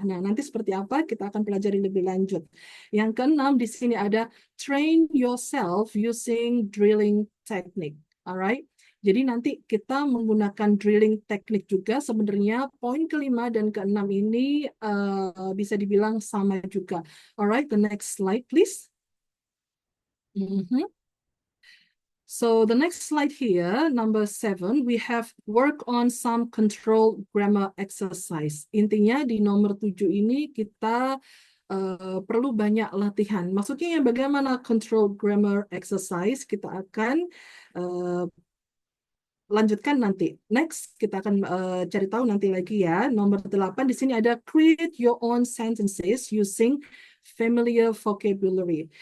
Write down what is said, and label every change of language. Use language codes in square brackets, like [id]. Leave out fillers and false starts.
[id] Nah, nanti seperti apa kita akan pelajari lebih lanjut. Yang keenam di sini ada [en] train yourself using drilling technique. [id] Alright. Jadi nanti kita menggunakan drilling teknik juga. Sebenarnya poin kelima dan keenam ini bisa dibilang sama juga. [en] Alright, the next slide please. So the next slide here, number 7, we have work on some control grammar exercise. [id] Intinya di nomor 7 ini kita perlu banyak latihan. Maksudnya yang bagaimana control grammar exercise kita akan lanjutkan nanti. Next, kita akan cari tahu nanti lagi ya. Nomor 8, di sini ada [en] create your own sentences using familiar vocabulary.